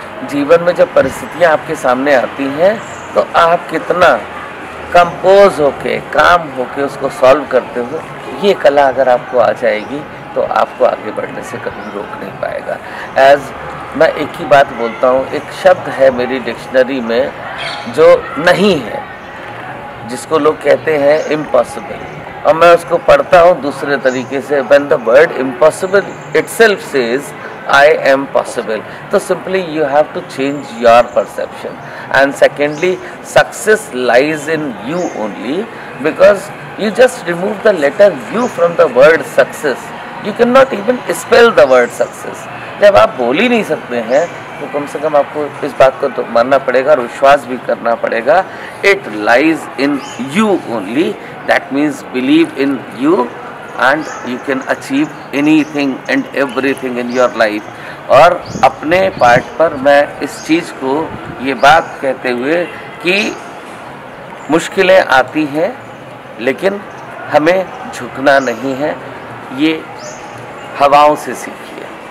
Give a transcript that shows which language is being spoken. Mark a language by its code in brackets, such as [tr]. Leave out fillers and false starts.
[hi] जीवन में जब परिस्थितियाँ आपके सामने आती हैं तो आप कितना कंपोज होके, काम होके उसको सॉल्व करते हो, ये कला अगर आपको आ जाएगी तो आपको आगे बढ़ने से कभी रोक नहीं पाएगा। मैं एक ही बात बोलता हूँ, एक शब्द है मेरी डिक्शनरी में जो नहीं है, जिसको लोग कहते हैं इम्पॉसिबल, और मैं उसको पढ़ता हूँ दूसरे तरीके से। [en] When the word impossible itself says I am possible, तो simply you have to change your perception. And secondly, success lies in you only, because you just remove the letter U from the word success. You cannot even spell the word success. [hi] जब आप बोल ही नहीं सकते हैं तो कम से कम आपको इस बात को तो मानना पड़ेगा और विश्वास भी करना पड़ेगा। [en] It lies in you only. That means believe in you and you can achieve anything and everything in your life. [hi] और अपने पार्ट पर मैं इस चीज़ को ये बात कहते हुए कि मुश्किलें आती हैं लेकिन हमें झुकना नहीं है, ये हवाओं से सीखिए।